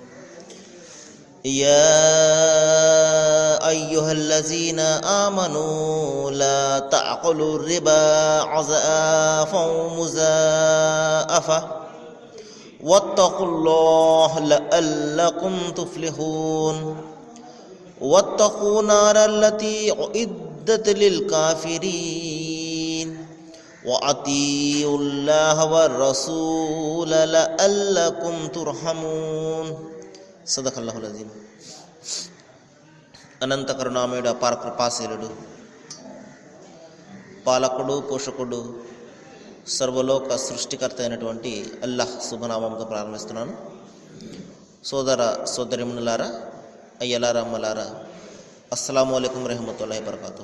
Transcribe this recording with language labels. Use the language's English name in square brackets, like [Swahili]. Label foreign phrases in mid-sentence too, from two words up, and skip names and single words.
[Arabic] يا أيها الذين آمنوا لا تأكلوا الربا أضعافا مضاعفة واتقوا الله لعلكم تفلحون. واتقوا النار التي أعدت للكافرين وأطيعوا الله والرسول لعلكم ترحمون. صدق الله العظيم. [Telugu] అనంత కరుణామయుడు, అపార కృపాశీలుడు, పాలకుడు, పోషకుడు, సర్వలోక సృష్టికర్త అయినటువంటి అల్లాహ్ శుభనామంతో ప్రారంభిస్తున్నాను. సోదర సోదరిమణులారా, అయ్యలారా, అమ్మలారా, [Arabic] السلام عليكم رحمة الله بركاته.